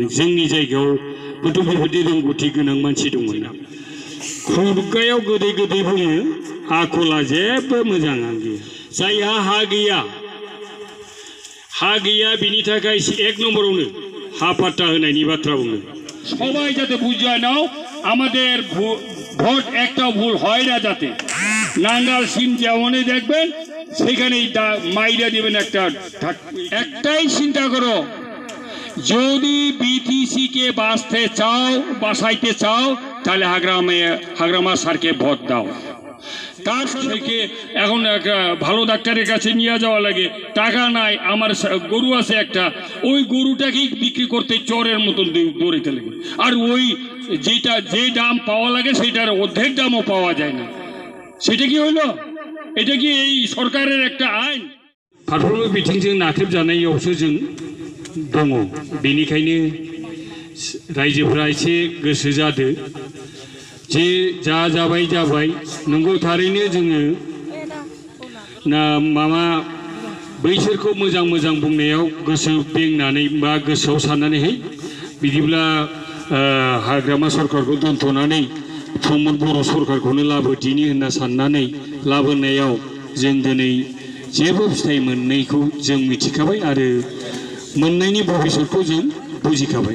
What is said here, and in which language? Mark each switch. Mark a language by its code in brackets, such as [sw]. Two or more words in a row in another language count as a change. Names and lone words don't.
[brx] जोंनि जायगायावबोथ' बेबायदि रोंगौथि गोनां मानसि दंमोन ना। खुगायाव गोदै गोदै बुङो, आखला जेबो मोजाङानो गैया। जायहा हा गैया बिनि थाखाय एक নম্বরাवनो हा पाट्टा होनायनि बाथ्रा बुङो। [bn] সবাই যাতে বুঝে নাও, আমাদের ভোট একটাও ভুল হয় না, যাতে নাঙ্গাল সিম যেমনই দেখবেন সেখানেই মাইরা দিবেন একটাই চিন্তা করো, যদি বিটিসি কে বাঁচাইতে চাও তাহলে হাগ্রামা স্যারকে ভোট দাও। তার থেকে এখন ভালো ডাক্তারের কাছে নিয়ে যাওয়া লাগে, টাকা নাই, আমার গরু আছে একটা, ওই গরুটাকেই বিক্রি করতে চোরের মতন দৌড়াইতে লাগে। আর ওই যে দাম পাওয়া লাগে সেটার অর্ধেক দামও পাওয়া যায় না। সেটা কি হইল? এটা কি এই সরকারের একটা আইন? [brx] फारफ्रोमबो बिथिंजों नाख्रेबजानायावसो जों दङ। बेनिखायनो रायजोफोरा एसे गोसो जादो जे जाबाय नंगौ, थारैनो जोङो माबा बैसोरखौ मोजां बुंनायाव गोसो बेंनानै बा गोसोआव साननानैहाय बिदिब्ला हाग्रामा सरकारखौ दोनथ'नानै प्रमद बर' सरकारखौनो लाबोदिनि होनना साननानै लाबोनायाव जों दिनै जेबो फिथाइ मोननायखौ जों मिथिखाबाय आरो मोननायनि भबिष्यतखौ जों बुजिखाबाय।